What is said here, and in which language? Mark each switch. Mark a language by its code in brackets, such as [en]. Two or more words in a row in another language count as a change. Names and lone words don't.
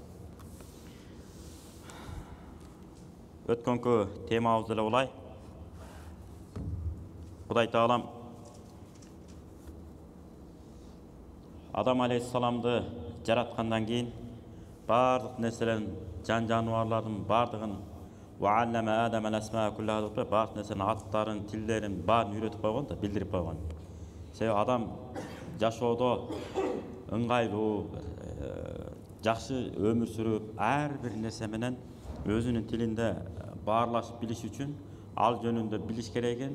[ky] Өткөнкү темабыз деле улай. Кудай Таалам Адам алейхиссаламды жараткандан кийин бардык нерселерин, жан жаныбарлардын бардыгын [ar] وعلم آدم الأسماء كلها [ky] деп бардык нерсенин аттарын, тилдерин баарын үйрөтүп койгон да, билдирип койгон. Себеби адам жашоодо ыңгайлуу, жакшы өмүр сүрүп, ар бир нерсе менен өзүнүн тилинде баарлашып билиш үчүн ал жөнүндө билиш керек экен.